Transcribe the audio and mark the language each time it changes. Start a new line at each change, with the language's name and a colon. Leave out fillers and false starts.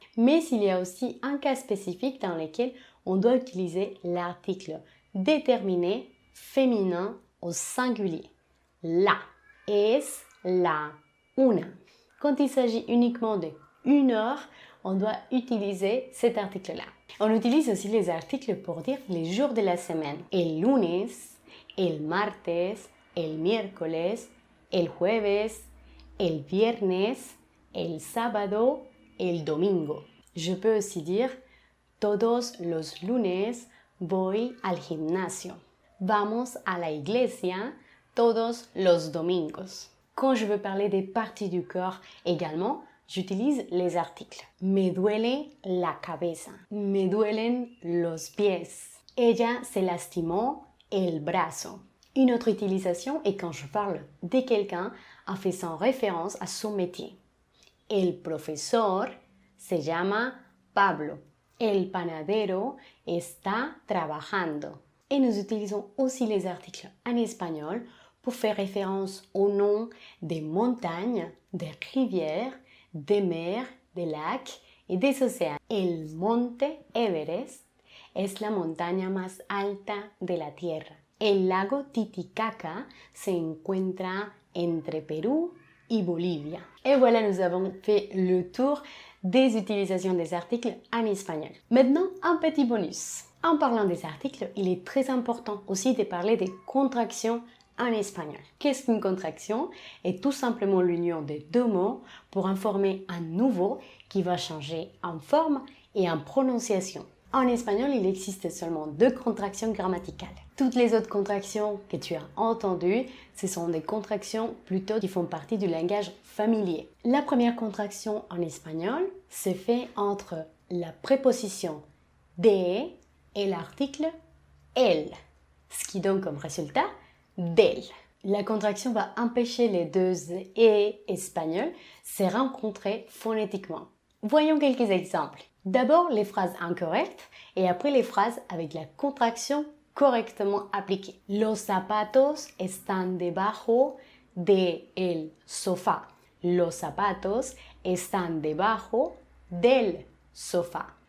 French: Mais il y a aussi un cas spécifique dans lequel on doit utiliser l'article déterminé, féminin au singulier. La.
Spanish: Es la una.
French: Quand il s'agit uniquement de une heure, on doit utiliser cet article-là. On utilise aussi les articles pour dire les jours de la semaine.
Spanish: El lunes, el martes, el miércoles, el jueves, el viernes, el sábado, el domingo.
French: Je peux aussi dire
Spanish: todos los lunes voy al gimnasio. Vamos a la iglesia todos los domingos.
French: Quand je veux parler des parties du corps également, j'utilise les articles.
Spanish: Me duele la cabeza. Me duelen los pies. Ella se lastimó el brazo.
French: Une autre utilisation est quand je parle de quelqu'un en faisant référence à son métier.
Spanish: El profesor se llama Pablo. El panadero está trabajando.
French: Et nous utilisons aussi les articles en espagnol pour faire référence au nom des montagnes, des rivières, des mers, des lacs et des océans.
Spanish: El monte Everest es la montaña más alta de la Tierra. El lago Titicaca se encuentra entre Perú y Bolivia.
French: Et voilà, nous avons fait le tour des utilisations des articles en espagnol. Maintenant, un petit bonus. En parlant des articles, il est très important aussi de parler des contractions en espagnol. Qu'est-ce qu'une contraction? Est tout simplement l'union des deux mots pour en former un nouveau qui va changer en forme et en prononciation. En espagnol, il existe seulement 2 contractions grammaticales. Toutes les autres contractions que tu as entendues, ce sont des contractions plutôt qui font partie du langage familier. La première contraction en espagnol se fait entre la préposition de et l'article el, ce qui donne comme résultat del. La contraction va empêcher les deux et espagnols se rencontrer phonétiquement. Voyons quelques exemples. D'abord les phrases incorrectes et après les phrases avec la contraction correctement appliquée.
Spanish: Los zapatos están debajo del sofá. Los zapatos están debajo del sofá.